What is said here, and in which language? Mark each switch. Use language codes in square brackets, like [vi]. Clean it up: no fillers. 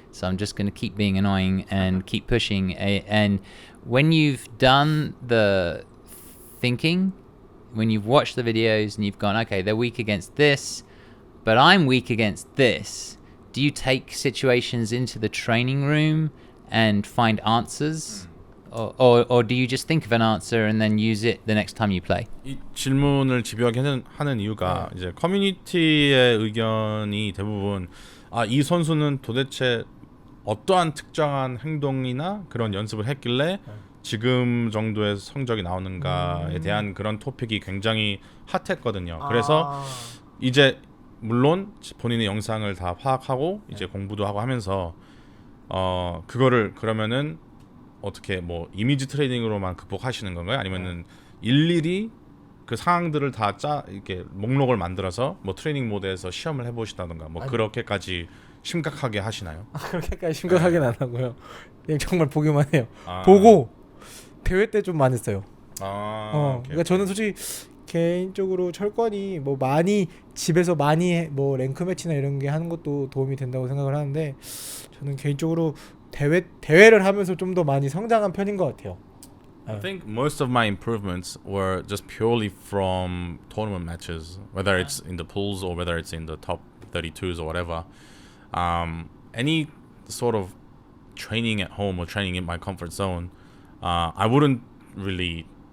[en] So I'm just going to keep being annoying and keep pushing. And when you've done the thinking, when you've watched the videos and you've gone, okay, they're weak against this, but I'm weak against this, do you take situations into the training room and find answers or do you just think of an answer and then use it the next time you play? [ko] 이 질문을 집요하게 하는 이유가 이제 커뮤니티의 의견이 대부분 이 선수는 도대체 어떠한 특정한 행동이나 그런 연습을 했길래 지금 정도의 성적이 나오는가에 대한 그런 토픽이 굉장히 핫했거든요. 그래서 이제 물론 본인의 영상을 다 파악하고 이제 공부도 하고 하면서 그거를 그러면은 어떻게 뭐 이미지 트레이닝으로만 극복하시는 건가요? 아니면은 일일이 그 상황들을 다 이렇게 목록을 만들어서 뭐 트레이닝 모드에서 시험을 해보시다던가 뭐 그렇게까지 심각하게 하시나요? 그렇게까지 심각하게는 안 하고요. 그냥 정말 보기만 해요. 보고 대회 때 좀 많이 했어요. 그러니까 저는 솔직히 개인적으로 철권이 뭐 많이 집에서 많이 뭐 랭크 매치나 이런 게 하는 것도 도움이 된다고 생각을 하는데 저는 개인적으로 대회를 하면서 좀 더 많이 성장한 편인 것 같아요. [en] I think most of my improvements were just purely from tournament matches, whether it's in the pools or whether it's in the top 32s or whatever. Any sort of training at home or training in my comfort zone, I wouldn't really.